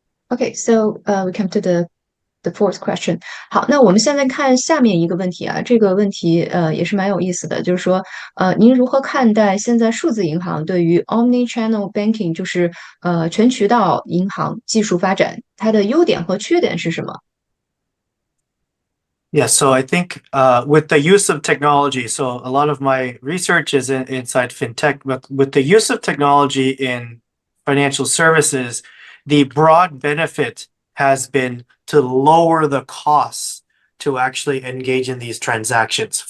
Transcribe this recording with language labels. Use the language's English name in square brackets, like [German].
[English] Okay, so we come to the fourth question. [Chinese] 好，那我们现在看下面一个问题啊，这个问题也是蛮有意思的，就是说您如何看待现在数字银行对于 omni-channel banking， 就是全渠道银行技术发展，它的优点和缺点是什么？ [English] Yeah, so I think with the use of technology, so a lot of my research is inside fintech, but with the use of technology in financial services, the broad benefit has been to lower the costs to actually engage in these transactions.